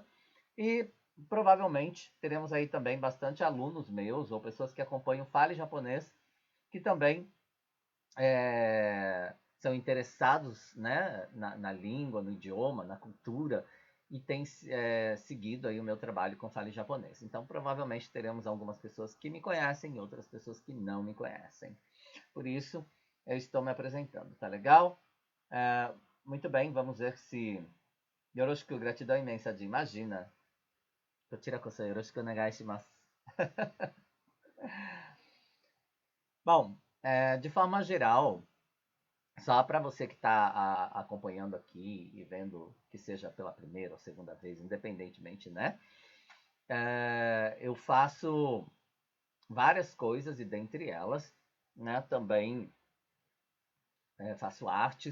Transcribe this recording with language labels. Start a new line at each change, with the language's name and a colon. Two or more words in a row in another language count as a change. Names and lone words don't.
Portuguese: E provavelmente teremos aí também bastante alunos meus ou pessoas que acompanham Fale Japonês que também são interessados, né, na língua, no idioma, na cultura e têm seguido aí o meu trabalho com Fale Japonês. Então provavelmente teremos algumas pessoas que me conhecem e outras pessoas que não me conhecem. Por isso eu estou me apresentando, tá legal? Muito bem, vamos ver se Yoroshiku, gratidão imensa de imagina.
Japanese: こちらよろしくお願いします.
Portuguese: Bom, de forma geral, só para você que está acompanhando aqui e vendo que seja pela primeira ou segunda vez, independentemente, né? Eu faço várias coisas e dentre elas, né, também faço artes, né?